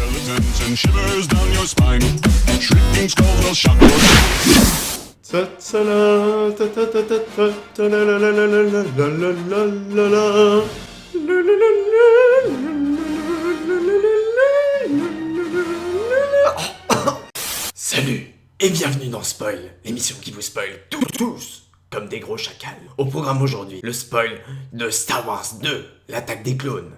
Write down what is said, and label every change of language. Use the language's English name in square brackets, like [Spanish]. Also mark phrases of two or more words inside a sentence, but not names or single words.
[English] sense and shivers down your spine. Shrieking skulls will shock your Ta-ta-la, ta-ta-ta-ta-ta, ta-la-la-la-la-la-la-la-la-la. [French] Salut et bienvenue dans Spoil, l'émission qui vous spoil tous, comme des gros chacals. Au programme aujourd'hui, le spoil de Star Wars 2, l'attaque des clones.